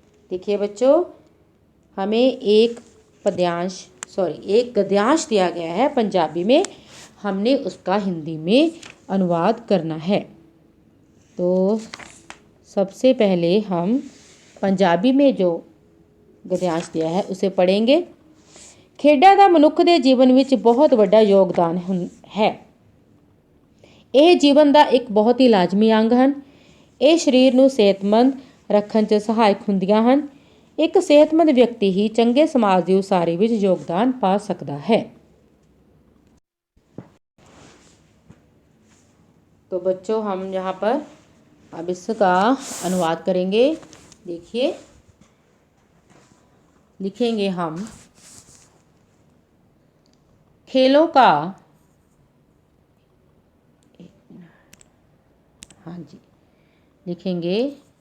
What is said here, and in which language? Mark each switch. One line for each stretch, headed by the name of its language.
Hindi: देखिए बच्चों, हमें एक गद्यांश दिया गया है पंजाबी में, हमने उसका हिंदी में अनुवाद करना है। तो सबसे पहले हम पंजाबी में जो गद्यांश दिया है उसे पढ़ेंगे।
Punjabi: खेडां दा मनुख दे जीवन विच बहुत वड्डा योगदान है। ਇਹ ਜੀਵਨ ਦਾ ਇੱਕ ਬਹੁਤ ਹੀ ਲਾਜ਼ਮੀ ਅੰਗ ਹਨ। ਇਹ ਸਰੀਰ ਨੂੰ ਸਿਹਤਮੰਦ ਰੱਖਣ 'ਚ ਸਹਾਇਕ ਹੁੰਦੀਆਂ ਹਨ। ਇੱਕ ਸਿਹਤਮੰਦ ਵਿਅਕਤੀ ਹੀ ਚੰਗੇ ਸਮਾਜ ਦੀ ਉਸਾਰੀ ਵਿੱਚ ਯੋਗਦਾਨ ਪਾ ਸਕਦਾ है।
Hindi: तो बच्चों, हम यहाँ पर अब इसका अनुवाद करेंगे। देखिए, लिखेंगे हम खेलों का, हाँ जी, लिखेंगे